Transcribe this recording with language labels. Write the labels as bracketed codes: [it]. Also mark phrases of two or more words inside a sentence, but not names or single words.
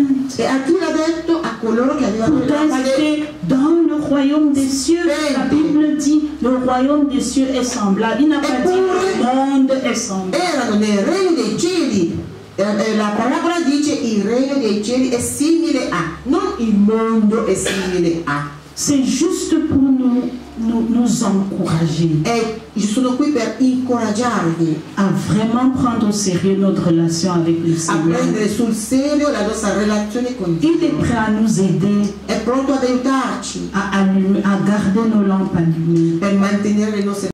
[it] E a chi l'ha detto? A coloro coloro che avevano le [fr] Pourtant, [it] lampade [fr] c'était dans le royaume des cieux. La Bible dit le royaume des cieux est semblable. Il n'a pas dit le monde est semblable. [it] erano nel regno dei cieli. La parabola dice il regno dei cieli è simile a, non il mondo è simile a. [fr] C'est juste pour nous encourager [it] Io sono qui per incoraggiarvi [fr] à vraiment prendre au sérieux notre relation avec le [it] a [fr] Seigneur. [it] prendere sul serio la nostra relazione con Dio. [fr] Il est prêt à nous aider [it] È pronto ad aiutarci [fr] à garder nos lampes allumées. [it] per mantenere le nostre